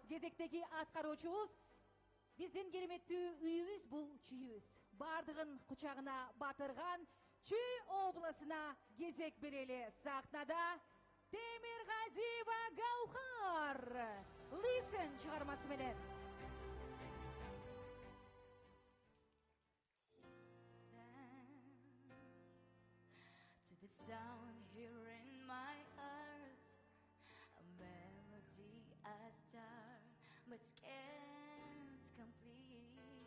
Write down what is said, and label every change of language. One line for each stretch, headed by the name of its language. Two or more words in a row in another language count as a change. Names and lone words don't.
Kyrgyz: Кезектеги аткаруучубуз биздин кереметтүү үйүбүз, бул чүйүбүз. Бардыгын кучагына батырган Чүй обласына кезек берели. Сахнада Темиргазиева Гаухар. Listen чыгармасы менен.
English: To the sound here in my heart, a melody I start but can't complete.